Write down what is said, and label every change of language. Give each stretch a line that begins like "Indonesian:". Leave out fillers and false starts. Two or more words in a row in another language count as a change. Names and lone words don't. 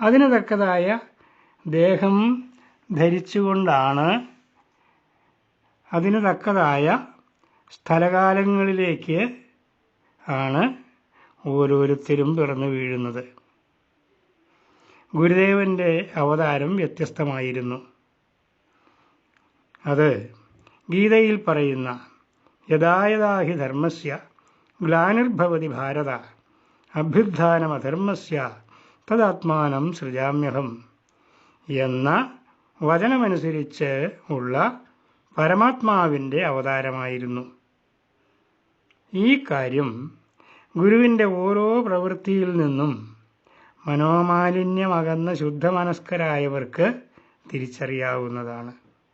Malayalam: അതിന് തക്കതായ ദേഹം ധരിച്ചുകൊണ്ടാണ് അതിന് തക്കതായ സ്ഥലകാലങ്ങളിലേക്ക് ആണ് ഓരോരുത്തരും പിറന്നു വീഴുന്നത്. ഗുരുദേവൻ്റെ അവതാരം വ്യത്യസ്തമായിരുന്നു. അത് ഗീതയിൽ പറയുന്ന
Sanskrit: യഥാ യഥാ ഹി ധർമ്മസ്യ ഗ്ലാനിർഭവതി ഭാരത അഭ്യുത്ഥാനമധർമ്മസ്യ തദാത്മാനം സൃജാമ്യഹം
Malayalam: എന്ന വചനമനുസരിച്ച് ഉള്ള പരമാത്മാവിൻ്റെ അവതാരമായിരുന്നു. ഈ കാര്യം ഗുരുവിൻ്റെ ഓരോ പ്രവൃത്തിയിൽ നിന്നും മനോമാലിന്യമകന്ന ശുദ്ധമനസ്കരായവർക്ക് തിരിച്ചറിയാവുന്നതാണ്.